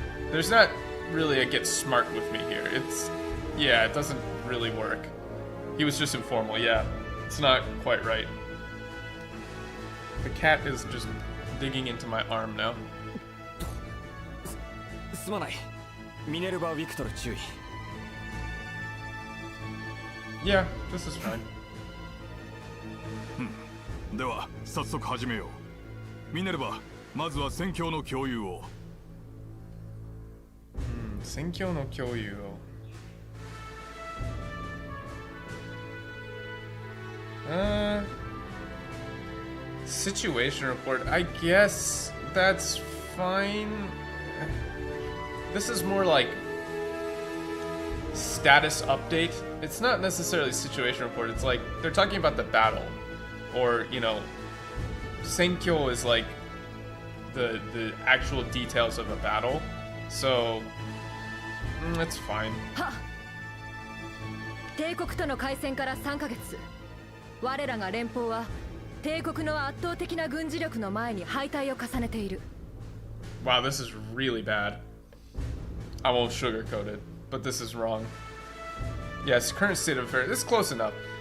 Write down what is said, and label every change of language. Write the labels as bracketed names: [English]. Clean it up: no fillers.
[English] There's not really a get smart with me here. It doesn't really work. He was just informal, yeah. It's not quite right. The cat is just digging into my arm now. [Japanese] すまない。ミネルヴァ・ビクトル注意。 [English] Yeah, this is fine. [Japanese] では早速始めよう。ミネルヴァ、まずは戦況の共有を。戦況の共有を。 [English] Situation report. I guess that's fine. This is more like status update. It's not necessarily situation report. It's like they're talking about the battle, or you know, senkyo is like the actual details of a battle. So it's fine. [Japanese] 帝国との開戦から3ヶ月、我らが連邦は帝国の圧倒的な軍事力の前に敗退を重ねている。 [English] Wow, this is really bad. I won't sugarcoat it, but this is wrong. Yes, current state of affairs. It's close enough.